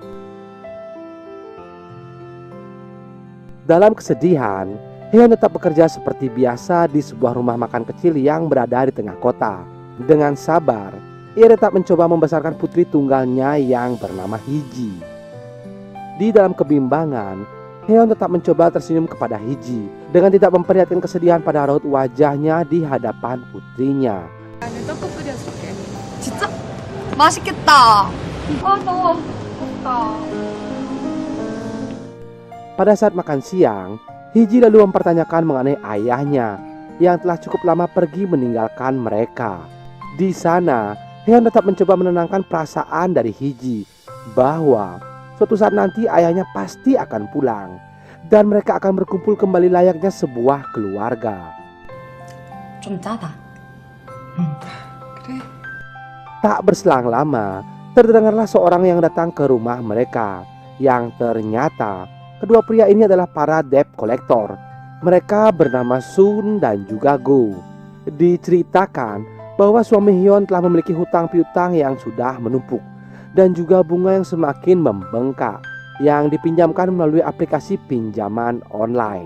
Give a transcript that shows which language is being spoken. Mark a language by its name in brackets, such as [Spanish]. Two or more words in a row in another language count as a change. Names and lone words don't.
[Indonesian] Dalam kesedihan, Heon tetap bekerja seperti biasa di sebuah rumah makan kecil yang berada di tengah kota. Dengan sabar, ia tetap mencoba membesarkan putri tunggalnya yang bernama Hiji. Di dalam kebimbangan, Heon tetap mencoba tersenyum kepada Hiji dengan tidak memperlihatkan kesedihan pada raut wajahnya di hadapan putrinya. [Korean] 진짜 맛있겠다. 더워. 덥다. [Indonesian] Pada saat makan siang, Hiji lalu mempertanyakan mengenai ayahnya yang telah cukup lama pergi meninggalkan mereka. Di sana, Heon tetap mencoba menenangkan perasaan dari Hiji bahwa suatu saat nanti ayahnya pasti akan pulang dan mereka akan berkumpul kembali layaknya sebuah keluarga. [Korean] 좀 짜다. 그래. [Indonesian] Tak berselang lama, terdengarlah seorang yang datang ke rumah mereka, yang ternyata kedua pria ini adalah para [English] debt collector. [Indonesian] Mereka bernama Sun dan juga Go. Diceritakan bahwa suami Heon telah memiliki hutang piutang yang sudah menumpuk dan juga bunga yang semakin membengkak yang dipinjamkan melalui aplikasi pinjaman online.